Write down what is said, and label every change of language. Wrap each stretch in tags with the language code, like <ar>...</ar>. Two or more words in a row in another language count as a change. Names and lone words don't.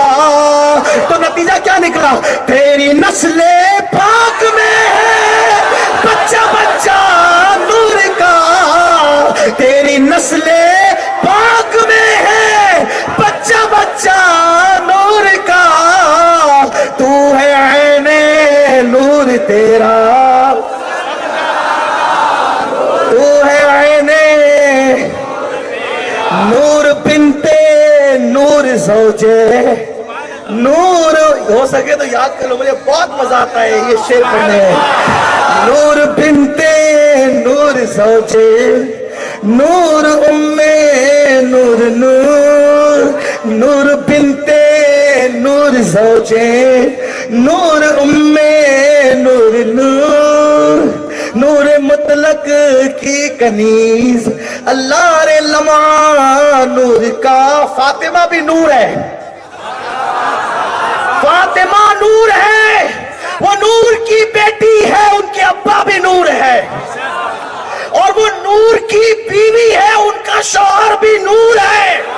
<ur>تو نتیجہ کیا نکلا تیری نسل پاک میں ہے بچہ بچہ نور کا تیری نسل پاک میں ہے بچہ بچہ نور کا تو ہے عین نور تیرا تو ہے عین نور بنتے نور زوجے نور ہو سکے تو یاد کر لو مجھے بہت مزہ آتا ہے یہ شعر پڑھنے میں نور بنتے نور زوجے نور اmme نور نور نور بنتے نور زوجے نور اmme نور نور نور مطلق کی کنیز اللہ رے لمع نور کا فاطمہ بھی نور ہے فاطمہ نور ہے وہ نور کی بیٹی ہے ان کے ابا بھی نور ہے اور وہ نور کی بیوی ہے ان کا شوہر بھی نور ہے</ur>